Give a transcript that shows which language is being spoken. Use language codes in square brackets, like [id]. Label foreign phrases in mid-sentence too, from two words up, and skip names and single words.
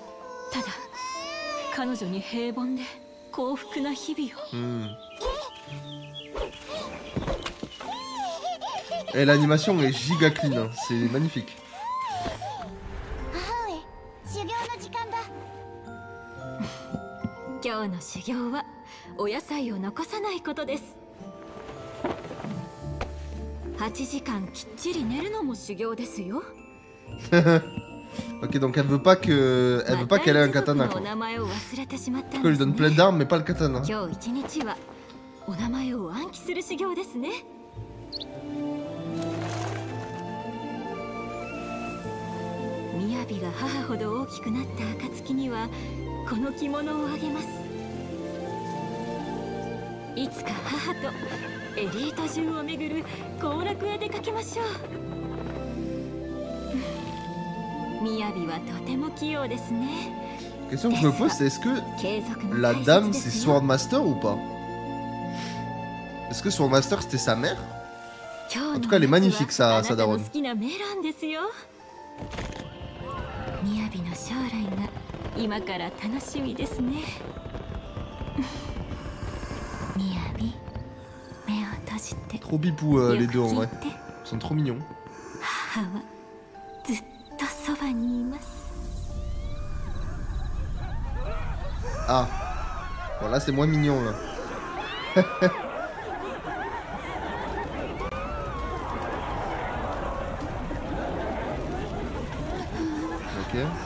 [ja] ただ彼女に平凡で幸福な日々を。 [fr] Et l'animation est giga clean, hein. C'est magnifique. [ja] 今日の修行はお野菜を残さないことです。8時間きっちり寝るのも修行ですよ。 [fr] Ok, donc elle veut pas qu'elle ait un katana. Quoi. Elle lui donne plein d'armes mais pas le katana. [ja] 今日一日はお名前を暗記する修行ですね。雅が母ほど大きくなった暁にはこの着物をあげます。いつか母とエリート中を巡る行楽へ出かけましょう。雅はとても器用ですね。 [fr] Question que je me pose, c'est est-ce que la dame c'est Swordmaster ou pas? Est-ce que Swordmaster c'était sa mère? En tout cas, elle est magnifique sa daronne. [ja] 雅の将来が今から楽しみですね。雅、目を閉じて。 [fr] Trop bipou les deux en vrai. Ils sont trop mignons. [ja] 母はずっとそばにいます。 [fr] Ah, bon là c'est moins mignon là. Ok.